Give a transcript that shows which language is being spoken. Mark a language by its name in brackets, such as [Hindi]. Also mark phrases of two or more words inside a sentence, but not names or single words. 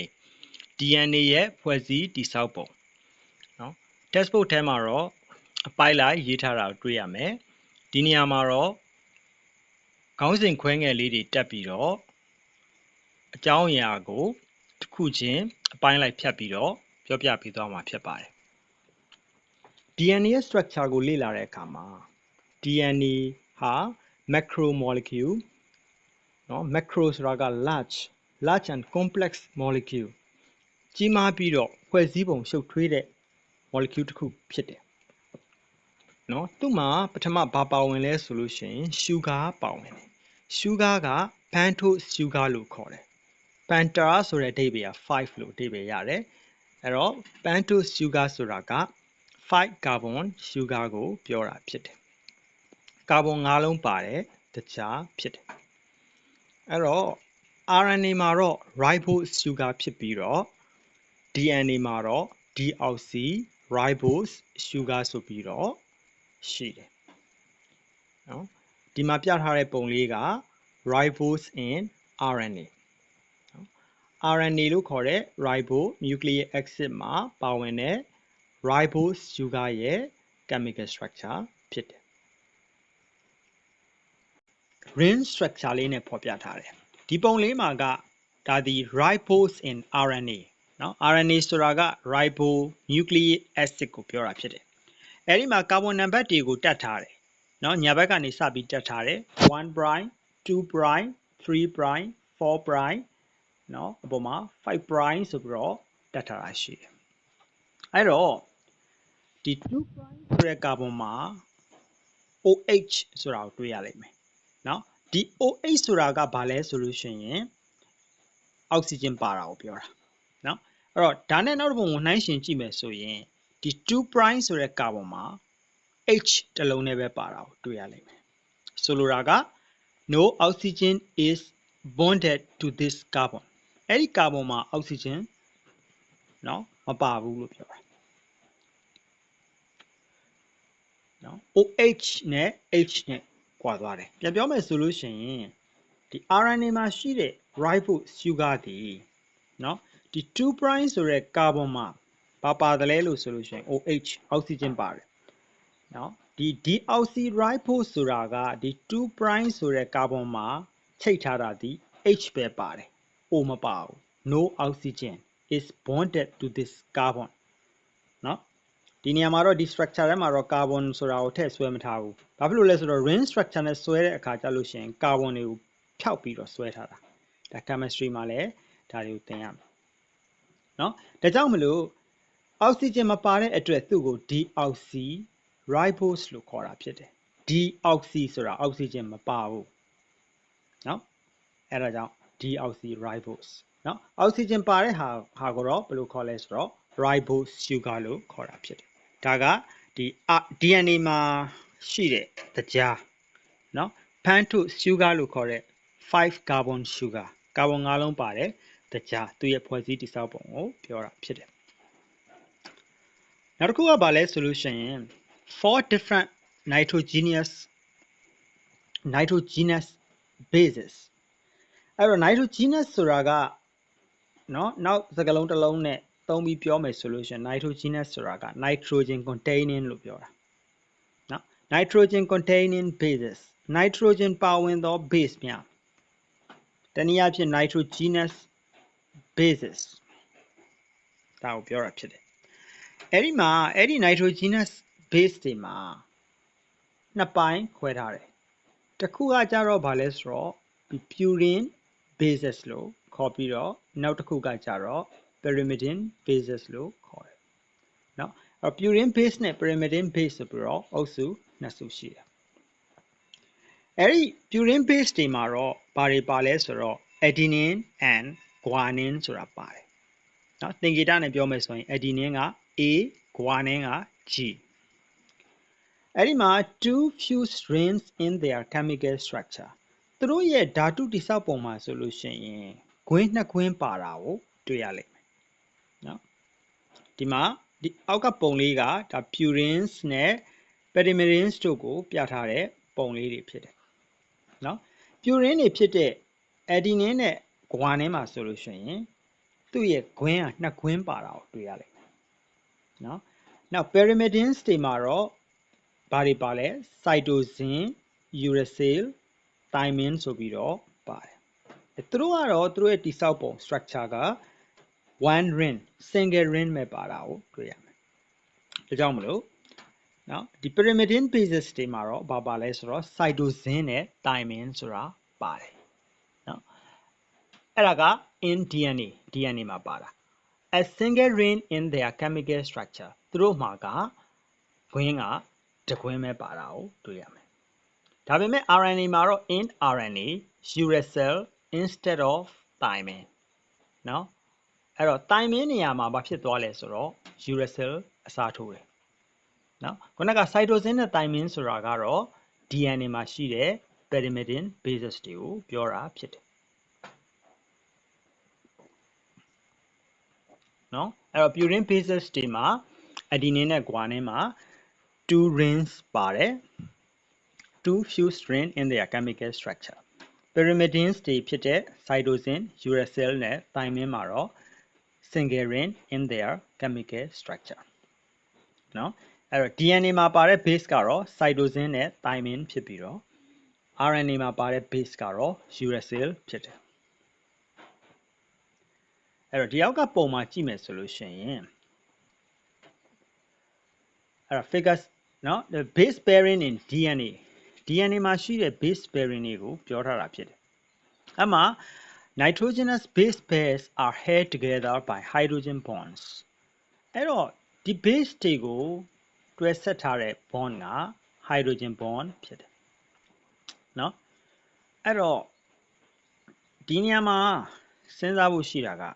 [Burmese] DNA ရဲ့ဖွဲ့စည်းတည်ဆောက်ပုံနော် textbook ထဲမှာတော့အပိုက်လိုက်ရေးထားတာကိုတွေ့ရမယ်ဒီနေရာမှာတော့ခေါင်းစဉ်ခွဲငယ်လေးတွေတက်ပြီးတော့အကြောင်းအရာကိုတစ်ခုချင်းအပိုင်းလိုက်ဖြတ်ပြီးတော့ပြောပြပေးသွားမှာဖြစ်ပါတယ် DNA ရဲ့ structure ကိုလေ့လာတဲ့အခါမှာ DNA ဟာ macromolecule နော် macro ဆိုတာက [English] large and complex molecule [Burmese] ကြီးမားပြီးတော့ဖွဲ့စည်းပုံရှုပ်ထွေးတဲ့ molecule တစ်ခုဖြစ်တယ်နော်သူ့မှာ ပထမဘာပါဝင်လဲဆိုလို့ရှိရင် sugar ပါဝင်တယ် sugar က [English] pentose sugar [Burmese] လို့ခေါ်တယ် penta ဆိုတဲ့အဓိပ္ပာယ်က 5လို့အဓိပ္ပာယ်ရတယ်အဲ့တော့ [English] pentose sugar [Burmese] ဆိုတာက5 [English] carbon sugar [Burmese] ကိုပြောတာဖြစ်တယ် ကာဗွန်၅လုံးပါတယ်တခြားဖြစ်တယ်အဲ့တော့ RNA မှာတော့ ribose sugar ဖြစ်ပြီးတော့ DNA မှာတော့ [English] deoxy ribose sugar [Burmese] ဆိုပြီးတော့ရှိတယ်နော်ဒီမှာပြထားတဲ့ပုံလေးက [English] ribose in RNA [Burmese] နော် RNA လို့ခေါ်တဲ့ [English] ribonucleic acid [Burmese] မှာပါဝင်တဲ့ [English] ribose sugar [Burmese] ရဲ့ [English] chemical structure [Burmese] ဖြစ်တယ် [English] ring structure [Burmese] လေးနဲ့ဖော်ပြထားတယ်ဒီပုံလေးမှာကဒါဒီ [English] ribose in RNA [Burmese] နော် RNA ဆိုတာက [English] ribonucleic acid [Burmese] ကိုပြောတာဖြစ်တယ်အဲ့ဒီမှာကာဗွန်နံပါတ်တွေကိုတတ်ထားတယ်နော်ညာဘက် ကနေစပြီးတတ်ထားတယ် [English] 1 prime 2 prime 3 prime 4 prime [Burmese] နော်အပေါ်မှာ [English] 5 prime [Burmese] ဆိုပြီးတော့တတ်ထားတာရှိတယ် အဲ့တော့ဒီ [English] 2 prime [Burmese] ဆိုတဲ့ကာဗွန်မှာ OH ဆိုတာကိုတွေ့ရလိမ့်မယ်နော်ဒီ OH ဆိုတာကဘာ လဲဆိုလို့ရှိရင်အောက်ဆီဂျင်ပါတာကိုပြောတာနော်အဲ့တော့ဒါနဲ့နောက်တစ်ပုံကိုနှိုင်းယှဉ်ကြည့်မယ်ဆိုရင်ဒီ [English] 2 prime [Burmese] ဆိုတဲ့ကာဗွန်မှာ H တစ်လုံးနဲ့ပဲပါတာကိုတွေ့ရလိမ့်မယ်ဆိုလိုတာက [English] no oxygen is bonded to this carbon [Burmese] အဲ့ဒီကာဗွန်မှာအောက်ဆီဂျင်နော်မပါဘူးလို့ပြောတာ နော် OH နဲ့ H နဲ့ကွာသွားတယ်ပြန်ပြောမယ်ဆိုလို့ရှိရင်ဒီ RNA မှာရှိတဲ့ [English] ribose sugar [Burmese] ဒီနော်ဒီ [English] 2 prime [Burmese] ဆိုတဲ့ကာဗွန်မှာပါတယ်လဲလို့ဆိုလို့ရှိရင် OH အောက်ဆီဂျင်ပါတယ်နော်ဒီ [English] deoxy ribose [Burmese] ဆိုတာကဒီ [English] 2 prime [Burmese] ဆိုတဲ့ ကာဗွန်မှာချိတ်ထားတာဒီ H ပဲပါတယ် O မပါဘူး [English] no oxygen is bonded to this carbon [Burmese] နော်ဒီနေရာမှာတော့ဒီ structure ထဲမှာတော့ carbon ဆိုတာကိုထည့်ဆွဲမထားဘူးဘာဖြစ်လို့လဲဆိုတော့ ring structure နဲ့ဆွဲတဲ့အခါကျလို့ရှိရင် carbon တွေကိုဖျောက်ပြီးတော့ဆွဲထားတာဒါ chemistry မှာလည်းဒါတွေကိုသင်ရမယ်နော်ဒါကြောင့်မလို့အောက်ဆီဂျင်မပါတဲ့ အတွက်သူ့ကို [English] deoxy ribose [Burmese] လို့ခေါ်တာဖြစ်တယ် deoxy ဆိုတာအောက်ဆီဂျင်မပါဘူးနော်အဲ့ဒါကြောင့် [English] deoxy ribose [Burmese] နော်အောက်ဆီဂျင်ပါတဲ့ဟာကိုတော့ဘယ်လိုခေါ်လဲဆိုတော့ [English] ribose sugar [Burmese] လို့ခေါ်တာဖြစ်တယ်ဒါကဒီ DNA မှာရှိတဲ့တကြားနော် [English] pentose sugar [Burmese] လို့ခေါ်တဲ့5 [English] carbon sugar [Burmese] ကာဗွန်၅လုံးပါတယ်တကြားသူ့ရဲ့ဖွဲ့စည်းတည်ဆောက်ပုံကိုပြောတာဖြစ်တယ်နောက်တစ်ခုကဘာလဲဆိုလို့ရှိရင် [English] four different nitrogenous [Burmese] bases အဲ့တော့ nitrogenous ဆိုတာကနော်နောက်စကားလုံးတစ်လုံးနဲ့သုံးပြီးပြောမယ်ဆိုလို့ရှိရင် nitrogenous ဆိုတာက [English] nitrogen containing [Burmese] လို့ပြောတာနော် [English] nitrogen containing bases nitrogen [Burmese] ပါဝင်သော base များတနည်းအားဖြင့် [English] nitrogenous bases [Burmese] ဒါကိုပြောတာဖြစ်တယ်အဲ့ဒီမှာအဲ့ဒီ [English] nitrogenous base [Burmese] တွေမှာနှစ်ပိုင်းခွဲထားတယ်တစ်ခုကကြတော့ဗာလဲဆိုတော့ဒီ [English] purine bases [Burmese] လို့ခေါ်ပြီးတော့နောက် တစ်ခုကကြတော့ [English] pyrimidine bases [Burmese] လို့ခေါ်တယ်เนาะအဲ့ [English] purine base [Burmese] နဲ့ [English] pyrimidine base [Burmese] ဆိုပြီးတော့အုပ်စုနှစ်စုရှိတယ် အဲ့ဒီ [English] purine base [Burmese] တွေမှာတော့ဘာတွေပါလဲဆိုတော့ [English] adenine and guanine [Burmese] ဆိုတာပါတယ်เนาะသ င်္ကေတနဲ့ပြောမယ်ဆိုရင် adenine က A guanine က G အဲ့ဒီမှာ [English] two fused rings in their chemical structure [Burmese] သူတို့ရဲ့ဓာတုတည်ဆောက်ပုံမှာဆိုလို့ရှိရင်ကွင်းနှစ်ကွင်းပါတာကိုတွေ့ရလိမ့်မယ်နော်ဒီမှာဒီအောက်ကပုံလေးကဒါ purines နဲ့ pyrimidines တို့ကိုပြထားတဲ့ပုံလေးတွေဖြစ်တယ် နော် purine တွေဖြစ်တဲ့ adenine နဲ့ guanine မှာဆိုလို့ရှိရင်သူ့ရဲ့ ကွင်းကနှစ်ကွင်းပါတာကိုတွေ့ရလိမ့်မယ်နော်နောက် pyrimidine တွေမှာတော့ဘာတွေပါလဲ [English] cytosine uracil thymine [Burmese] ဆိုပြီး တော့ပါတယ်သူတို့ကတော့သူတို့ရဲ့တိဆောက်ပုံ structure က [English] one ring single ring [Burmese] ပဲပါတာကိုတွေ့ရမယ်ဒါကြောင့်မလို့နော်ဒီ pyrimidine bases တွေမှာတော့ဘာပါလဲဆိုတော့ cytosine နဲ့ thymine ဆိုတာပါတယ်နော်အဲ့ဒါက [English] in DNA [Burmese] မှာပါတာ a [English] single ring in their chemical structure [Burmese] သူတို့မှာကကွင်းကတစ်ကွင်းပဲပါတာကိုတွေ့ရမယ်ဒါပေမဲ့ RNA မှာတော့ [English] in RNA uracil instead of thymine [Burmese] နော်အဲ့တော့ thymine နေရာမှာဘာဖြစ်သွားလဲဆိုတော့ uracil အစားထိုးတယ်နော်ခုနက cytosine နဲ့ thymine ဆိုတာကတော့ DNA မှာရှိတဲ့ pyrimidine bases တွေကိုပြောတာဖြစ်တယ် နော်အဲ့တော့ [English] purine bases [Burmese] တွေမှာ adenine နဲ့ guanine မှာ [English] two rings [Burmese] ပါတယ် two [English] fused ring in their chemical structure pyrimidines [Burmese] တွေဖြစ်တဲ့ [English] cytosine uracil [Burmese] နဲ့ thymine မှာတော့ [English] single ring in their chemical structure [Burmese] နော်အဲ့တော့ DNA မှာပါတဲ့ base ကတော့ cytosine နဲ့ thymine ဖြစ်ပြီးတော့ RNA မှာပါတဲ့ base ကတော့ uracil ဖြစ်တယ် အဲ့တော့ဒီအောက်ကပုံမှာကြည့်မယ်ဆိုလို့ရှိရင်အဲ့တော့ figures နော် the [English] base pairing in DNA [Burmese] မှာရှိတဲ့ [English] base pairing [Burmese] တွေကိုပြောထားတာဖြစ်တယ်အဲ့မှာ [English] nitrogenous base pairs are held together by hydrogen bonds [Burmese] အဲ့တော့ဒီ base တွေကိုတွဲဆက်ထားတဲ့ bond က [English] hydrogen bond [Burmese] ဖြစ်တယ်နော်အဲ့တော့ဒီနေရာမှာစဉ်းစားဖို့ရှိတာ